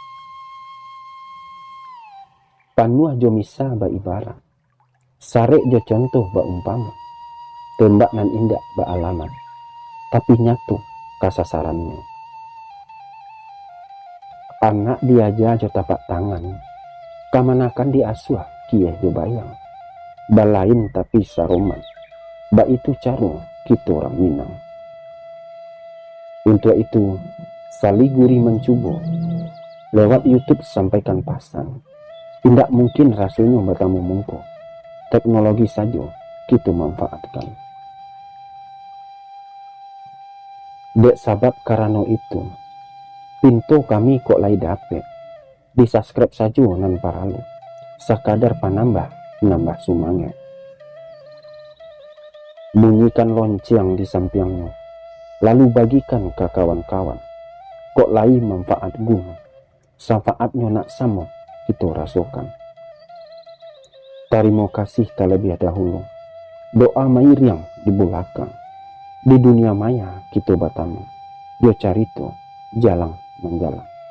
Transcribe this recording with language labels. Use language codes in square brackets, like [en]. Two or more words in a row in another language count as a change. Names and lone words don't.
[min] Panuah jo misa ba ibarat, sarek jo contoh ba umpama, tembak nan indak ba alamat, tapi nyatu kasasarannya. Anak diaja jo tapak tangan, kamanakan diasuh kieh jo bayang, balain tapi saroman, ba itu caro kita orang Minang. [id] Untuk itu, saliguri mencoba, lewat YouTube sampaikan pasan, tidak mungkin rasanya bertemu mungko, teknologi saja kita manfaatkan. [min] Dek sabab karena itu, pintu kami kok lai dapet, di subscribe saja nan paralu, sakadar panambah nambah sumange. [id] Bunyikan lonceng di sampingnya, lalu bagikan ke kawan-kawan, [min] kok lai manfaat guna, [id] syafaatnya nak sama kita rasakan. Terima kasih terlebih dahulu, doa mair yang di belakang, di dunia maya kita bertemu, [min] dia carito jalan menjalan.